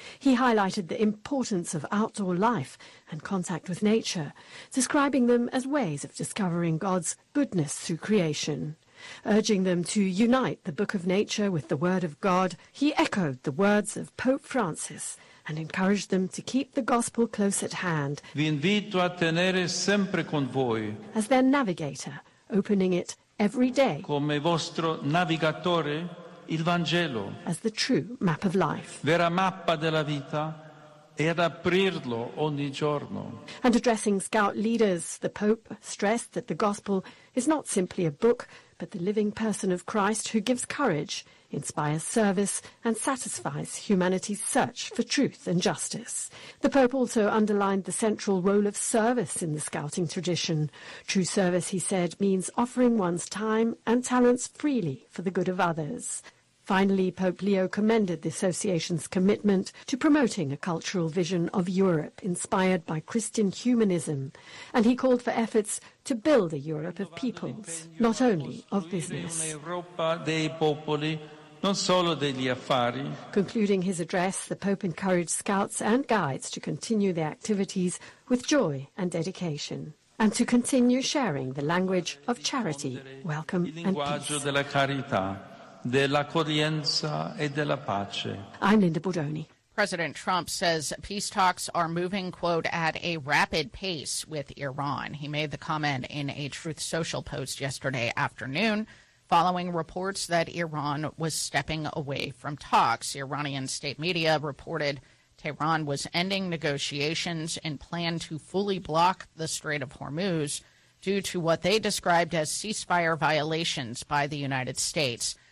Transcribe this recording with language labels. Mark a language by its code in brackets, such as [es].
[en] He highlighted the importance of outdoor life and contact with nature, describing them as ways of discovering God's goodness through creation. Urging them to unite the book of nature with the word of God, he echoed the words of Pope Francis and encouraged them to keep the gospel close at hand. [it] Vi invito a tenere sempre con voi. [en] As their navigator, opening it every day. [it] Come vostro navigatore. Il Vangelo, [en] as the true map of life, [it] vera mappa della vita, e ad aprirlo ogni giorno. [en] And addressing scout leaders, the Pope stressed that the gospel is not simply a book, but the living person of Christ who gives courage, inspires service, and satisfies humanity's search for truth and justice. The Pope also underlined the central role of service in the scouting tradition. True service, he said, means offering one's time and talents freely for the good of others. Finally, Pope Leo commended the association's commitment to promoting a cultural vision of Europe inspired by Christian humanism, and he called for efforts to build a Europe of peoples, not only of business. [it] Non solo degli affari. [en] Concluding his address, the Pope encouraged scouts and guides to continue their activities with joy and dedication, and to continue sharing the language of charity, welcome, and peace. [it] Della carità, dell'accoglienza e della pace. [en] I'm Linda Bordoni. President Trump says peace talks are moving, quote, at a rapid pace with Iran. He made the comment in a Truth Social post yesterday afternoon, following reports that Iran was stepping away from talks. Iranian state media reported Tehran was ending negotiations and planned to fully block the Strait of Hormuz due to what they described as ceasefire violations by the United States.